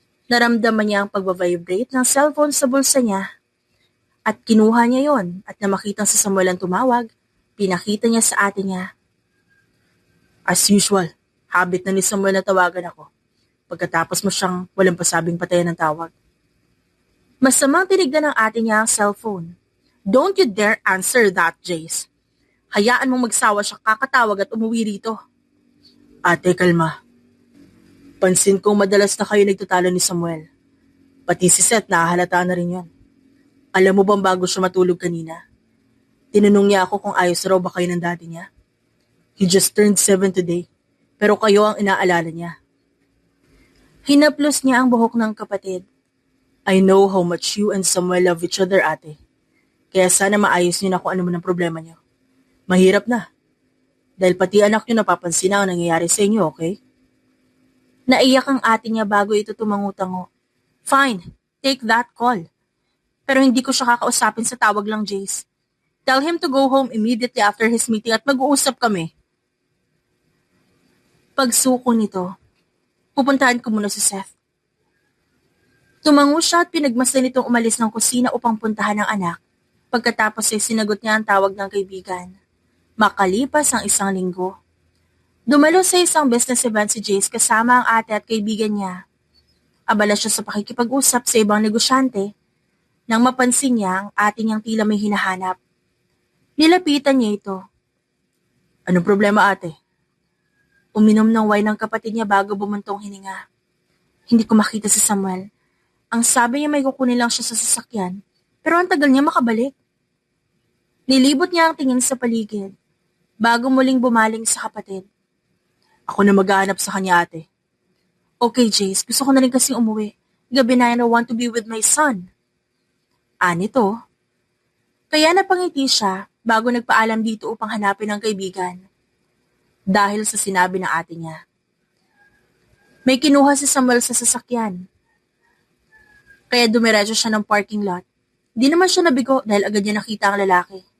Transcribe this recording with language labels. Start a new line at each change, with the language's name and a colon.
Filipino: Naramdaman niya ang pagbabibrate ng cellphone sa bulsa niya. At kinuha niya yon at na makitang si Samuel ang tumawag, Pinakita niya sa ate niya.
English: As usual,
Filipino: habit na ni Samuel na tawagan ako. Pagkatapos mo siyang walang pasabing patayan ng tawag. Masamang tinignan ng ate niya ang cellphone.
English: Don't you dare answer that, Jace.
Filipino: Hayaan mong magsawa siya kakatawag at umuwi rito. Ate, kalma. Pansin kong madalas na kayo nagtatalo ni Samuel. Pati si Seth nakahalata na rin yan. Alam mo bang bago siya matulog kanina? Tinanong niya ako kung ayos raw ba kayo ng daddy niya.
English: He just turned 7 today,
Filipino: pero kayo ang inaalala niya. Hinaplos niya ang buhok ng kapatid.
English: I know how much you and Samuel love each other, ate.
Filipino: Kaya sana maayos niyo na kung ano man ang problema niyo. Mahirap na. Dahil pati anak niyo napapansin na ang nangyayari sa inyo, okay? Naiyak ang ate niya bago ito tumango-tango.
English: Fine, take that call.
Filipino: Pero hindi ko siya kakausapin sa tawag lang, Jace.
English: Tell him to go home immediately after his meeting
Filipino: at mag-uusap kami. Pagsuko nito, pupuntahan ko muna si Seth. Tumango siya at pinagmasdan nitong umalis ng kusina upang puntahan ang anak. Pagkatapos ay sinagot niya ang tawag ng kaibigan. Makalipas ang 1 linggo. Dumalo sa isang business event si Jace kasama ang ate at kaibigan niya. Abala siya sa pakikipag-usap sa ibang negosyante nang mapansin niya ang ate niyang tila may hinahanap. Nilapitan niya ito. Anong problema, ate? Uminom ng wine ng kapatid niya bago bumuntong hininga. Hindi ko makita si Samuel. Ang sabi niya may kukunin lang siya sa sasakyan, pero ang tagal niya makabalik. Nilibot niya ang tingin sa paligid, bago muling bumaling sa kapatid. Ako na maghahanap sa kanya, ate. Okay, Jace, gusto ko na rin kasing umuwi. Gabi na,
English: and I want to be with my son.
Filipino: Nito. Kaya napangiti siya bago nagpaalam dito upang hanapin ang kaibigan. Dahil sa sinabi ng ate niya. May kinuha si Samuel sa sasakyan. Kaya dumiretso siya ng parking lot. Di naman siya nabigo dahil agad niya nakita ang lalaki.